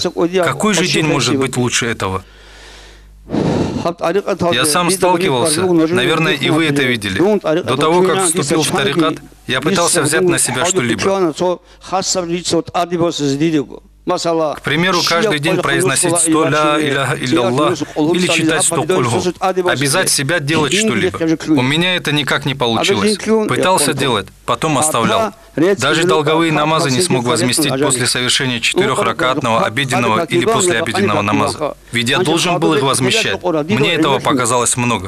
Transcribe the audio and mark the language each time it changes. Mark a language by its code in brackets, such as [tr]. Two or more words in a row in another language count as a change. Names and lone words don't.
[ru] Какой же день может быть лучше этого? Я сам сталкивался, наверное, и вы это видели. До того, как вступил в тарикат, я пытался взять на себя что-либо. К примеру, каждый день произносить 100 [ar] لا إله إلا الله [ru] или читать 100 кульгу. Обязать себя делать что-либо. У меня это никак не получилось. Пытался делать, потом оставлял. Даже долговые намазы не смог возместить после совершения 4-ракатного обеденного или послеобеденного намаза. Ведь я должен был их возмещать. Мне этого показалось много.